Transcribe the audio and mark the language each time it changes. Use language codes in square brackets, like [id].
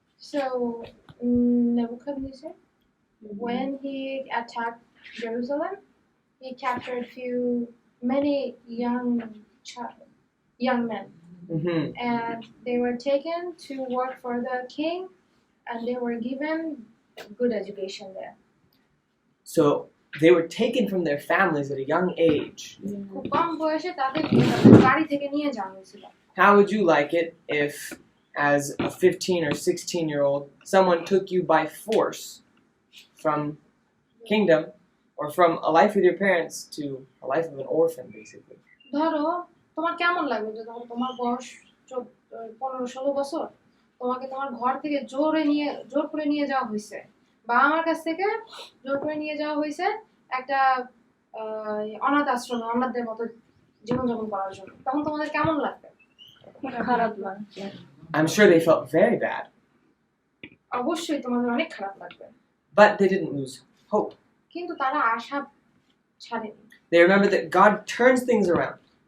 [en] So Nebuchadnezzar, when he attacked Jerusalem, he captured many young men, Mm-hmm. and they were taken to work for the king, and they were given good education there. So they were taken from their families at a young age. [bn] খুব কম বয়সে তাদের বাড়ি থেকে নিয়ে যাওয়া হয়েছিল। [en] How would you like it if, as a 15 or 16-year-old, someone took you by force from kingdom or from a life with your parents to a life of an orphan, basically? [bn] ধরো তোমার কেমন লাগবে যে ধরো তোমার বয়স 15-16 বছর, তোমাকে তোমার ঘর থেকে জোর করে নিয়ে যাওয়া হয়েছে, বা আমার কাছ থেকে জোর করে নিয়ে যাওয়া হয়েছে একটা অনাথ আশ্রমে অনাথদের মতো জীবনযাপন করার জন্য, তখন তোমাদের কেমন লাগবে? খারাপ লাগছে। [en] I'm sure they felt very bad, [bn] অবশ্যই তোমাদের অনেক খারাপ লাগবে, [en] but they didn't lose hope. [bn] কিন্তু তারা আশা ছাড়েনি। [en] They remembered that God turns things around.